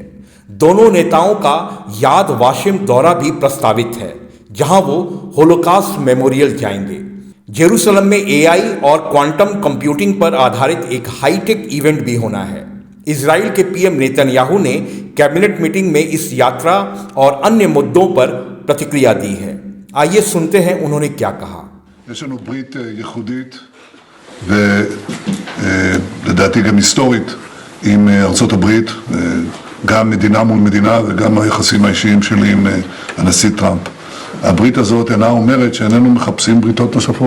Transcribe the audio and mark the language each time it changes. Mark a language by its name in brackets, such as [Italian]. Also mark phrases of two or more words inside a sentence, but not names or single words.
[Hindi] दोनों नेताओं का याद वाशिम दौरा भी प्रस्तावित है, जहां वो होलोकास्ट मेमोरियल जाएंगे। जेरूसलम में एआई और [English] quantum computing [Hindi] पर आधारित एक [English] hightech event [Hindi] भी होना है। इजराइल के पीएम नेतन्याहू ने [English] cabinet meeting [Hindi] में इस यात्रा और अन्य मुद्दों पर प्रतिक्रिया दी है। आइए सुनते हैं उन्होंने क्या कहा। [Hebrew] יש לנו ברית ייחודית ולדעתי גם היסטורית עם ארצות הברית, גם מדינה מול מדינה וגם היחסים האישיים שלי עם הנשיא טראמפ. הברית הזאת אינה אומרת שאיננו מחפשים בריתות נוספות.